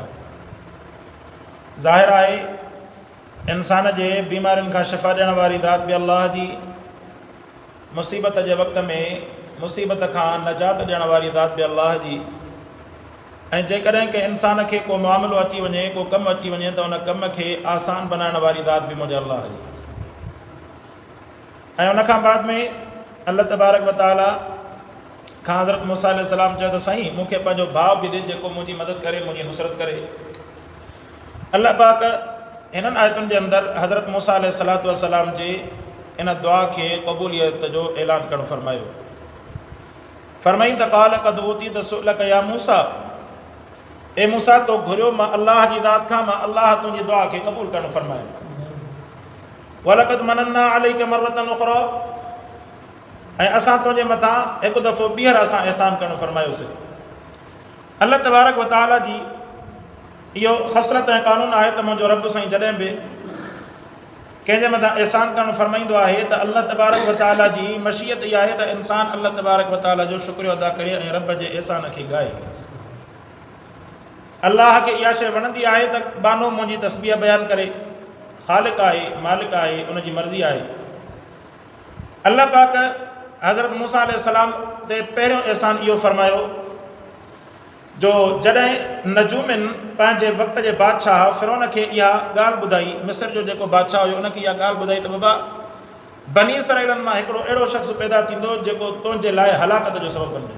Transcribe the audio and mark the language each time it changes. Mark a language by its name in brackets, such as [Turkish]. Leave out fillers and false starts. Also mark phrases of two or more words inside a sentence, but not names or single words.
[Sindhi] ज़ाहिर आहे इंसान जे बीमारियुनि खां शिफ़ा ॾियण वारी ज़ात बि अल्लाह जी, मुसीबत जे वक़्त में मुसीबत खां नजात ॾियण वारी ज़ात बि अल्लाह जी। ऐं जेकॾहिं के इंसान खे को मामिलो अची वञे, को कमु अची वञे त उन कम खे आसान बनाइण वारी ज़ात बि मुंहिंजे अल्लाह जी। ऐं उनखां बाद में अल्लाह तबारक व तआला खां हज़रत मूसा अलैहिस्सलाम चयो त साईं मूंखे पंहिंजो भाउ बि ॾे जेको मुंहिंजी मदद करे, मुंहिंजी नुसरत करे। अल्लाह पाक इन्हनि आयतुनि जे अंदरि हज़रत मूसा अलैहिस्सलातु वस्सलाम जे इन दुआ खे क़बूलियत जो ऐलान करणु फरमायो। फरमाई त [Arabic] قال قد أوتيت سؤلك يا موسى, [Sindhi] ए मूसा तो घुरियो मां अल्लाह जी ज़ात खां, मां अल्लाह तुंहिंजी दुआ खे क़बूल करणु फरमायो। [Arabic] ولقد مننا عليك مرة أخرى, [Sindhi] ऐं असां तुंहिंजे मथां हिकु दफ़ो ॿीहर असां एहसान करणु फरमायोसीं। अल्लाह तबारक व तआला जी इहो ख़सरत ऐं क़ानून आहे त मुंहिंजो रब साईं जॾहिं बि कंहिंजे मथां एहसान करणु फरमाईंदो आहे त अल्लाह तबारक व तआला जी मशीयत इहा आहे त इंसान अल्लाह तबारक व तआला जो शुक्रियो अदा करे ऐं रब जे एहसान खे ॻाए। अल्लाह खे इहा शइ वणंदी आहे त बानो मुंहिंजी तस्बीह बयानु करे। ख़ालिक़ आहे, मालिक आहे, उनजी मर्ज़ी आहे। अल्लाह पाक हज़रत मूसा अलैहिस्सलाम ते पहिरियों एहसान इहो फरमायो जो जॾहिं नजूमिन पंहिंजे वक़्त जे बादशाह फ़िरौन खे इहा ॻाल्हि ॿुधाई, मिस्र जो जेको बादशाह हुयो उनखे इहा ॻाल्हि ॿुधाई त बाबा बनी इसराइलनि मां हिकिड़ो अहिड़ो शख़्स पैदा थींदो जेको तुंहिंजे लाइ हलाकत जो सबबु बणिजंदो।